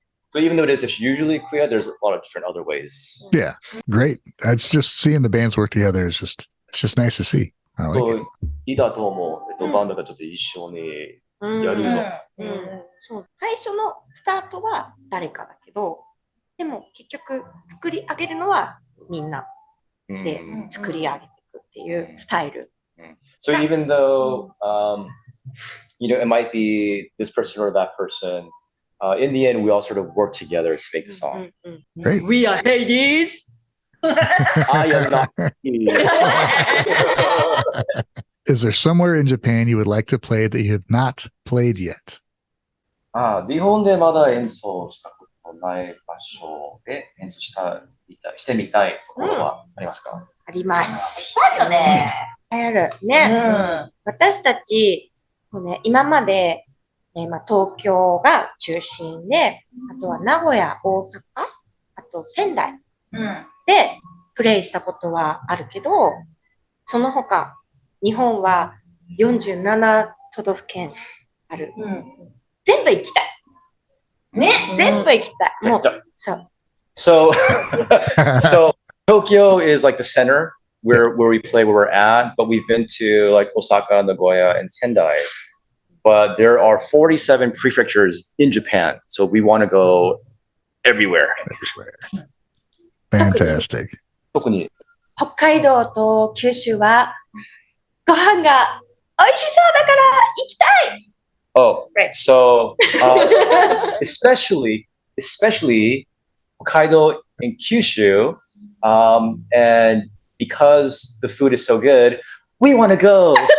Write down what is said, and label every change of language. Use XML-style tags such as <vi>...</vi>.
<en>So even though it is usually KUYA, there's a lot of different other ways. Yeah, great. It's just seeing the bands work together is just nice to see. I like it.</en> <ja>リーダーともバンドがちょっと一緒にやるぞ。そう、最初のスタートは誰かだけど、でも結局作り上げるのはみんなで作り上げていくっていうスタイル。</ja> <en>So even though, it might be this person or that person, in the end, we all sort of worked together to make the song. Great. We are Hades! I am not. Is there somewhere in Japan you would like to play that you have not played yet?</en> <ja>日本でまだ演奏したことない場所で演奏してみたいところはありますか？あります。したいよね。ある。ね。私たち、今まで、東京が中心で、あとは名古屋、大阪、あと仙台でプレイしたことはあるけど、その他、日本は47都道府県ある。全部行きたい。ね、全部行きたい。もう、そう。</ja> <en>So, so Tokyo is like the center where we play, where we're at, but we've been to like Osaka, Nagoya, and Sendai. But there are 47 prefectures in Japan, so we want to go everywhere. Fantastic.</en> <ja>特に北海道と九州はご飯が美味しそうだから行きたい。</ja> <en>Oh, Right. so especially Hokkaido and Kyushu, and because the food is so good, we want to go.</en>